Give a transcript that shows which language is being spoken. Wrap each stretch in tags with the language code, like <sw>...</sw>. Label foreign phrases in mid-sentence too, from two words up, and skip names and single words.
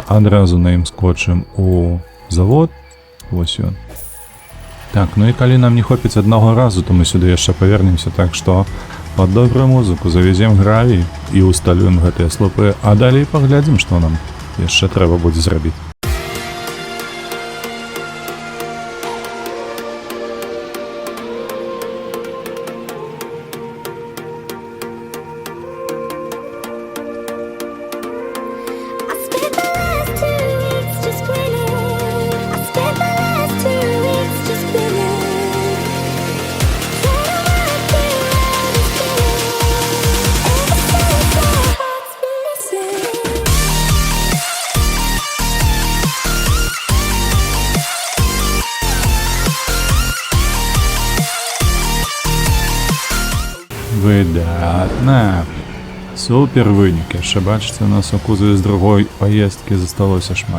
<be>Адразу на ім скочым у завод. Вось ён. Так, ну і калі нам не хопіць аднаго разу, то мы сюды яшчэ павернемся, так што под добрую музыку завезем гравій і усталюем гэтыя слупы, а далей паглядзім, што нам яшчэ трэба будзе зрабіць.</be> <en>I spent the last 2 weeks just grinning. I spent the last 2 weeks just grinning. Said I might be right as spinning. Ever since our hearts been missing.</en> <be>Выдатна. Супер вынік. Яшчэ бачыце, у нас у кузове з другой паездкі засталося шмат.</be>